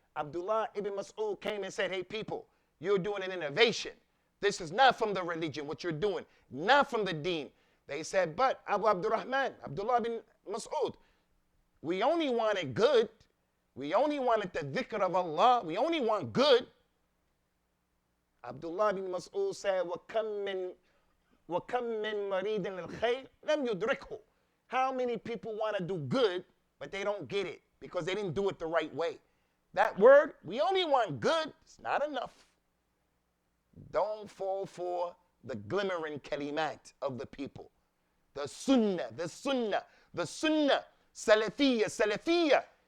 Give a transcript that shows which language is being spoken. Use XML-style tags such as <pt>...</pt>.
<en>Abdullah ibn Mas'ud came and said, hey people, you're doing an innovation. This is not from the religion, what you're doing, not from the deen. They said, but Abdullah ibn Mas'ud, we only wanted good. We only wanted the dhikr of Allah. We only want good. Abdullah ibn Mas'ud said,</en> <ar>وَكَمْ مِنْ مَرِيدٍ لِلْخَيْرِ لَمْ يُدْرِكْهُ.</ar> <en>How many people want to do good, but they don't get it because they didn't do it the right way? That word, we only want good, it's not enough. Don't fall for the glimmering kalimat of the people. The sunnah, the sunnah, the sunnah, salafiyya, salafiyya.</en>